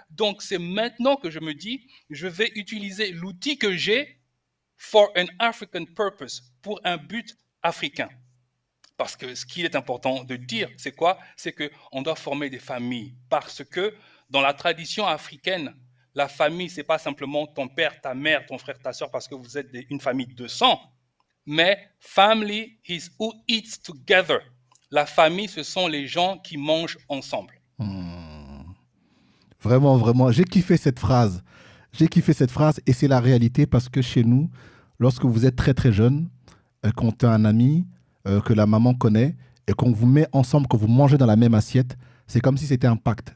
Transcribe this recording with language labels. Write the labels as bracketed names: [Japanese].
[French] Donc c'est maintenant que je me dis, je vais utiliser l'outil que j'ai [English] for an African purpose, [French] pour un but africain. Parce que ce qu'il est important de dire, c'est quoi? C'est qu'on doit former des familles. Parce que dans la tradition africaine, la famille, ce n'est pas simplement ton père, ta mère, ton frère, ta soeur, parce que vous êtes une famille de sang. Mais [English] family is who eats together. [French] La famille, ce sont les gens qui mangent ensemble. Vraiment, vraiment. J'ai kiffé cette phrase. J'ai kiffé cette phrase et c'est la réalité parce que chez nous, lorsque vous êtes très très jeune, quand tu as un ami que la maman connaît et qu'on vous met ensemble, que vous mangez dans la même assiette, c'est comme si c'était un pacte.